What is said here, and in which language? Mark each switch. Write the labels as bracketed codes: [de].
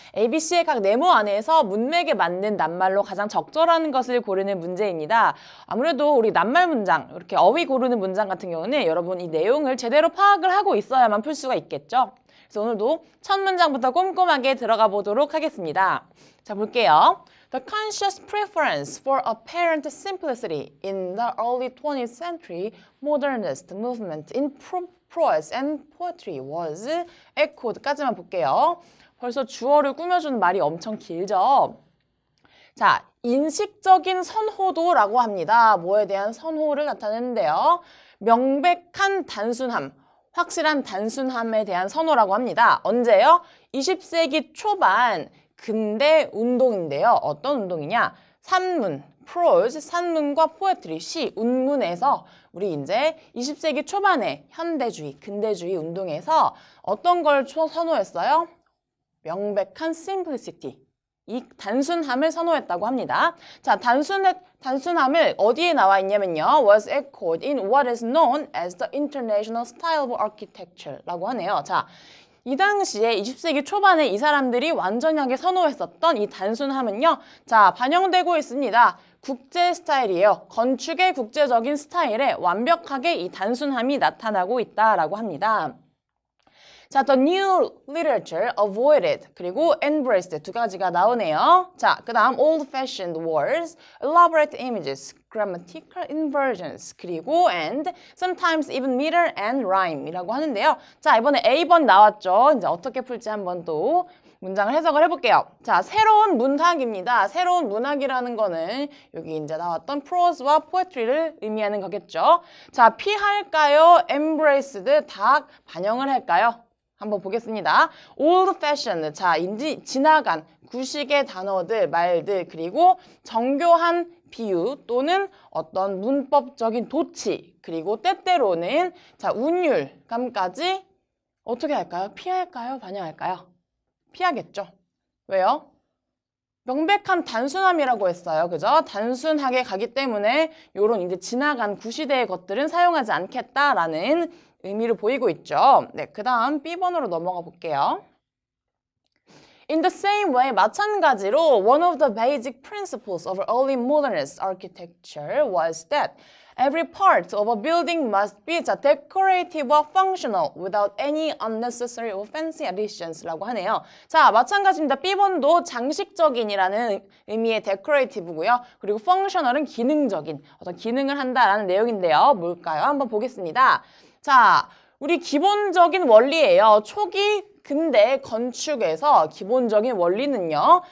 [ko] ABC의 각 네모 안에서 문맥에 맞는 낱말로 가장 적절한 것을 고르는 문제입니다. 아무래도 우리 낱말 문장, 이렇게 어휘 고르는 문장 같은 경우는 여러분 이 내용을 제대로 파악을 하고 있어야만 풀 수가 있겠죠. 그래서 오늘도 첫 문장부터 꼼꼼하게 들어가 보도록 하겠습니다. 자, 볼게요. [en] The conscious preference for apparent simplicity in the early 20th century modernist movement in prose and poetry was echoed [ko] 까지만 볼게요. 벌써 주어를 꾸며주는 말이 엄청 길죠? 자, 인식적인 선호도라고 합니다. 뭐에 대한 선호를 나타내는데요. 명백한 단순함, 확실한 단순함에 대한 선호라고 합니다. 언제요? 20세기 초반 근대 운동인데요. 어떤 운동이냐? 산문, prose, 산문과 poetry, 시, 운문에서 우리 이제 20세기 초반에 현대주의, 근대주의 운동에서 어떤 걸 선호했어요? 명백한 simplicity, 이 단순함을 선호했다고 합니다. 자, 단순함을 어디에 나와 있냐면요. [en] was echoed in what is known as the International Style of Architecture [ko] 라고 하네요. 자, 이 당시에 20세기 초반에 이 사람들이 완전하게 선호했었던 이 단순함은요. 자, 반영되고 있습니다. 국제 스타일이에요. 건축의 국제적인 스타일에 완벽하게 이 단순함이 나타나고 있다라고 합니다. 자, [en] the new literature avoided [ko] 그리고 embraced 두 가지가 나오네요. 자, 그 다음 [en] old-fashioned words, elaborate images, grammatical inversions, [ko] 그리고 [en] and sometimes even meter and rhyme [ko] 이라고 하는데요. 자, 이번에 A번 나왔죠. 이제 어떻게 풀지 한번 또 문장을 해석을 해볼게요. 자, 새로운 문학입니다. 새로운 문학이라는 거는 여기 이제 나왔던 prose와 poetry를 의미하는 거겠죠. 자, 피할까요? embraced 다 반영을 할까요? 한번 보겠습니다. old-fashioned, 자, 지나간 구식의 단어들, 말들, 그리고 정교한 비유 또는 어떤 문법적인 도치, 그리고 때때로는 자, 운율감까지 어떻게 할까요? 피할까요? 반영할까요? 피하겠죠. 왜요? 명백한 단순함이라고 했어요. 그죠? 단순하게 가기 때문에 이런 이제 지나간 구시대의 것들은 사용하지 않겠다라는 의미를 보이고 있죠. 네, 그 다음 B번으로 넘어가 볼게요. [en] In the same way, [ko] 마찬가지로 [en] one of the basic principles of early modernist architecture was that every part of a building must be decorative or functional without any unnecessary or fancy additions [ko] 라고 하네요. 자, 마찬가지입니다. B번도 장식적인이라는 의미의 decorative고요. 그리고 functional은 기능적인, 어떤 기능을 한다라는 내용인데요. 뭘까요? 한번 보겠습니다. 자, 우리 기본적인 원리예요. 초기 근대 건축에서 기본적인 원리는요.